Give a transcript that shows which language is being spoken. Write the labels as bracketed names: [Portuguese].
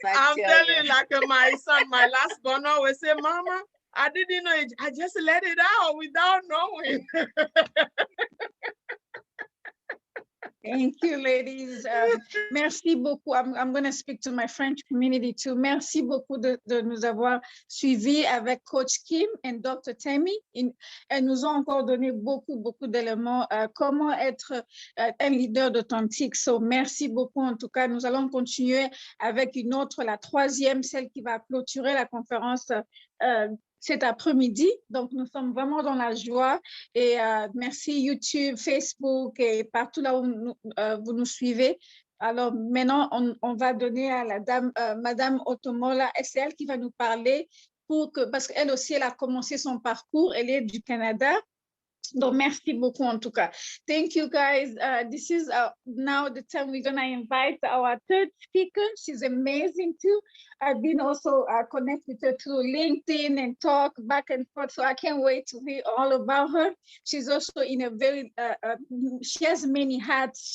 [English] I'm telling you, like my son, my last born always say, Mama, I didn't know it. I just let it out without knowing. Thank you, ladies. [French] Merci beaucoup. [English] I'm going to speak to my French community too. [French] Merci beaucoup de nous avoir suivis avec Coach Kim et Dr. Tammy. Elles nous ont encore donné beaucoup d'éléments. Comment être un leader authentique. So, merci beaucoup. En tout cas, nous allons continuer avec une autre, la troisième, celle qui va clôturer la conférence cet après-midi. Donc, nous sommes vraiment dans la joie. Et merci YouTube, Facebook et partout là où vous nous suivez. Alors, maintenant, on va donner à la dame, Madame Otomola, c'est elle qui va nous parler parce qu'elle aussi, elle a commencé son parcours. Elle est du Canada. Donc, merci beaucoup en tout cas. [English] Thank you guys. This is now the time we're gonna invite our third speaker. She's amazing too. I've been also connected with her through LinkedIn and talk back and forth. So I can't wait to hear all about her. She's also in a very, she has many hats.